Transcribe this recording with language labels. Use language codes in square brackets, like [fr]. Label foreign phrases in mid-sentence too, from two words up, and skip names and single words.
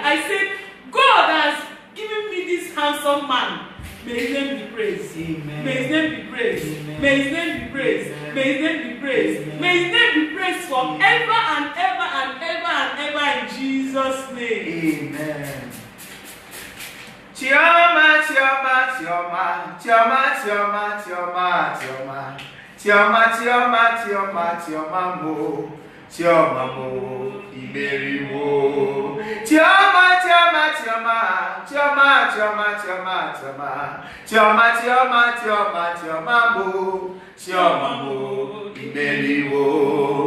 [en] I said, God has given me this handsome man. May his name be praised. Amen. May his name be praised. Amen. May his name be praised. Amen. May his name be praised. Amen. May his name be praised forever and ever and ever and ever in Jesus' name. Amen. [ig] Chioma, chioma, chioma, chioma, chioma, chioma, chioma, chioma, chioma, chioma, chioma mo, chioma mo, imeri mo. Chioma, chioma, chioma, chioma, chioma, chioma, chioma, chioma, chioma, chioma, chioma mo, chioma mo, imeri mo.